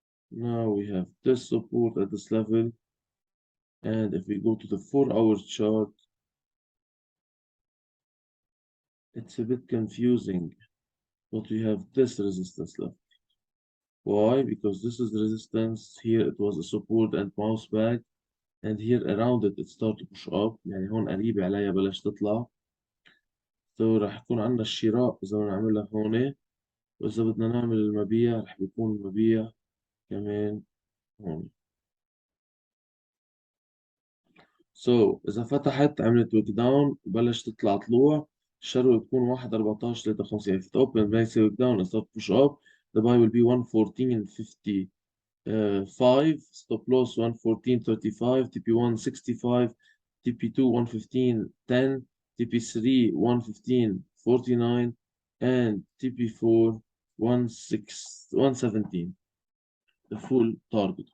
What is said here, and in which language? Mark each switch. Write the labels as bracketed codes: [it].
[en] Now we have this support at this level. And if we go to the 4-hour chart, it's a bit confusing, but we have this resistance level. Why? Because this is the resistance. Here it was a support and bounce back, and here around it started to push up. [ar] يعني هون قريبة عليها بلش تطلع. So راح يكون عندنا الشراء إذا بدنا نعملها هون، وإذا بدنا نعمل المبيع راح بيكون المبيع كمان هون. So إذا فتحت عملت ويك داون بلش تطلع طلوع، الشروة بتكون 1.14.53. [en] If it open makes a wick down and start push up, the buy will be 114.55, stop loss 114.35, TP1 65, TP2 115.10, TP3 115.49, and TP4 117, the full target.